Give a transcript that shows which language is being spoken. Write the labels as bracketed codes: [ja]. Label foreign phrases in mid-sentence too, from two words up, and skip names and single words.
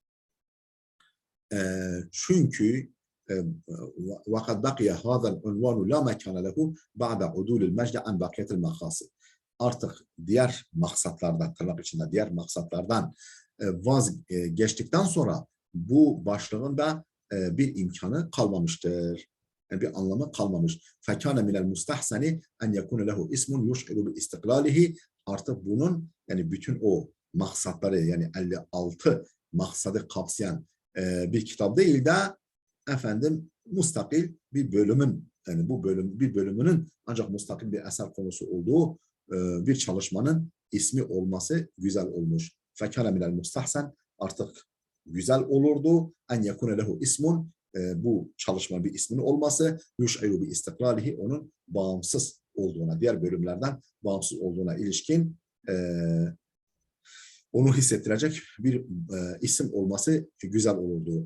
[ar] Çünkü وقد بقي هذا العنوان لا مكان له بعد عدول المجد عن بقية المقاصد. [tr] Artık diğer maksatlardan, tırnak içinde diğer maksatlardan vazgeçtikten sonra bu başlığın da bir imkanı kalmamıştır. Yani bir anlamı kalmamış. [ar] فَكَانَ مِنَ الْمُسْتَحْسَنِ اَنْ يَكُونَ لَهُ اِسْمٌ يُشْعِرُ بِاِسْتِقْلَالِهِ. [tr] Artık bunun yani bütün o maksatları yani 56 maksadı kapsayan bir kitap değil de efendim mustakil bir bölümün yani bu bir bölümünün ancak mustakil bir eser konusu olduğu bir çalışmanın ismi olması güzel olmuş. [ar] فَكَانَ مِنَ الْمُسْتَحْسَنِ [tr] artık güzel olurdu. [ar] أن يكون له اسم [tr] bu çalışma bir ismin olması [ar] يشعر باستقلاله [tr] onun bağımsız olduğuna, diğer bölümlerden bağımsız olduğuna ilişkin onu hissettirecek bir isim olması güzel olurdu.